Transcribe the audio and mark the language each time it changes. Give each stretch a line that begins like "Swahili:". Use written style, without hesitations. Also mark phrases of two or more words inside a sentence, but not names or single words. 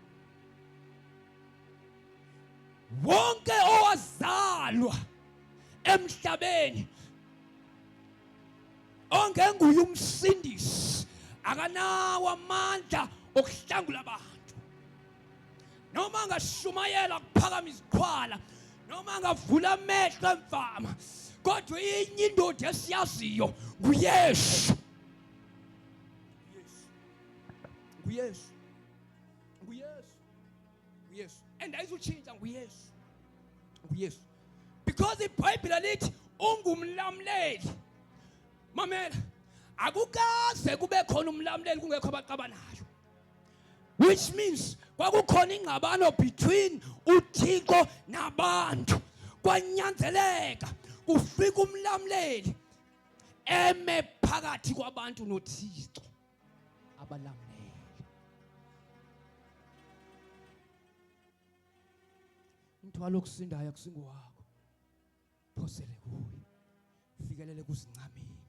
Zulu: wonke owazalwa emhlabeni ongenguye umsindisi akanawo amandla okuhlangula abantu noma ngashumayela kuphakamisa izikhwala noma ngavula amehlo emfama kodwa inye indoda esiyaziyo nguYesu.
Xhosa: nguYesu and ayizutshintsha nguYesu because iBhayibheli lithi ungumlamleli. Mamela, akukaze kube khona umlamleli kungekho abaqabanayo,
English: which means
Xhosa: kwakukhona ingxabano between uThixo nabantu. Kwanyanzeleka kufika umlamleli eme phakathi kwabantu noThixo abalamleli. Umthwalo okusindayo akusingowakho, phosele kuye, fikelele kuzincameni.